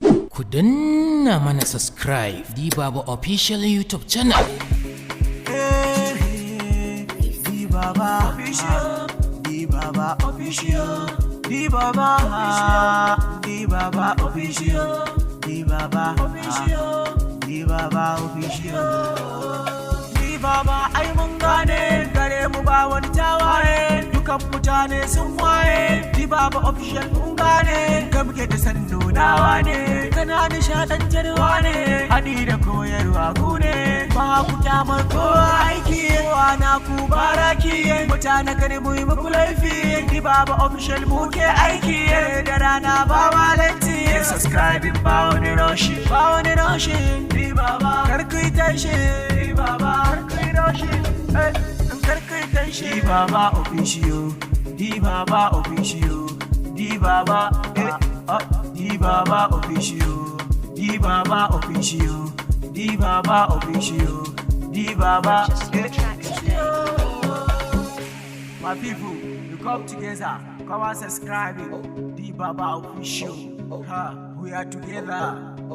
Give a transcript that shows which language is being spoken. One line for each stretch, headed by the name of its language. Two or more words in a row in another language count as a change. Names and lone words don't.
Hausa: Ku danna mana subscribe, Dibaba Official YouTube channel. Dibaba Official. Dibaba Official. Dibaba. Dibaba Official. Dibaba Official. Dibaba Official. Dibaba ai mun gane gare mu ba wani tawaye. Dukan mutane sun waye. Dibaba Official mun gane. Ka muke da san nunawa ne. Kana nishadantarwa ne. Haɗi da koyarwa ku ne. Ba ku kyamar kowa aiki. Kowa na ku baraki. Mutane kar mu yi muku laifi. Dibaba Official mu ke aiki. Da rana ba ma latti. Subscribing ba wani roshi. Ba wani roshi. Dibaba. Kar ku yi tashi. Dibaba. Kar ku yi roshi. Eh, kar ku yi tashi. Dibaba Official. Dibaba Official. Dibaba. Eh, ah, Dibaba Official. Dibaba Official. Dibaba Official. Dibaba. Eh.
English: My people, you come together. Come and subscribe. Dibaba Official. Ha, we are together.